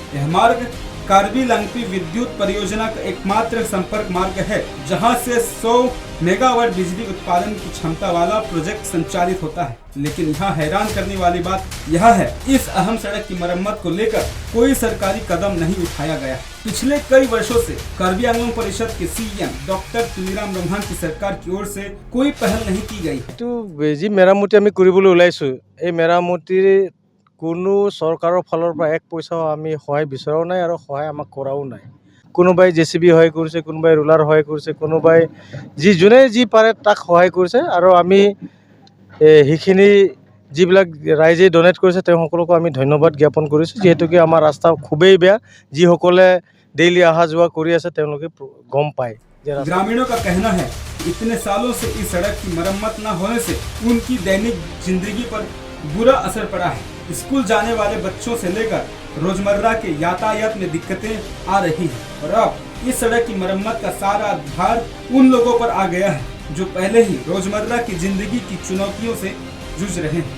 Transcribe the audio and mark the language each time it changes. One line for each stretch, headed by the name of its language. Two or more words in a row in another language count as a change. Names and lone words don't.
Hindi: यह मार्ग कार्बी लांगपी विद्युत परियोजना का एकमात्र संपर्क मार्ग है, जहां से 100 मेगावाट बिजली उत्पादन की क्षमता वाला प्रोजेक्ट संचालित होता है। लेकिन यहाँ हैरान करने वाली बात यह है, इस अहम सड़क की मरम्मत को लेकर कोई सरकारी कदम नहीं उठाया गया। पिछले कई वर्षों से कार्बी आंगलोंग परिषद के CEM डॉक्टर तुलिराम ब्रह्मन की सरकार की ओर से कोई पहल नहीं की गई है।
Assamese: এইটো যি মেৰামতি আমি কৰিবলৈ ওলাইছোঁ, এই মেৰামতিৰ কোনো চৰকাৰৰ ফালৰ পৰা এক পইচাও আমি সহায় বিচৰাও নাই আৰু সহায় আমাক কৰাও নাই। কোনোবাই JCB সহায় কৰিছে, কোনোবাই ৰুলাৰ সহায় কৰিছে, কোনোবাই যোনে যি পাৰে তাক সহায় কৰিছে আৰু আমি সেইখিনি যিবিলাক ৰাইজে ডনেট কৰিছে তেওঁলোককো আমি ধন্যবাদ জ্ঞাপন কৰিছোঁ, যিহেতুকে আমাৰ ৰাস্তা খুবেই বেয়া। যিসকলে ডেইলি অহা যোৱা কৰি আছে তেওঁলোকে গম পায়।
Hindi: ग्रामीणों का कहना है इतने सालों से इस सड़क की मरम्मत न होने से उनकी दैनिक जिंदगी पर बुरा असर पड़ा है। स्कूल जाने वाले बच्चों से लेकर रोजमर्रा के यातायात में दिक्कतें आ रही हैं और अब इस सड़क की मरम्मत का सारा भार उन लोगों पर आ गया है जो पहले ही रोजमर्रा की जिंदगी की चुनौतियों से जूझ रहे हैं।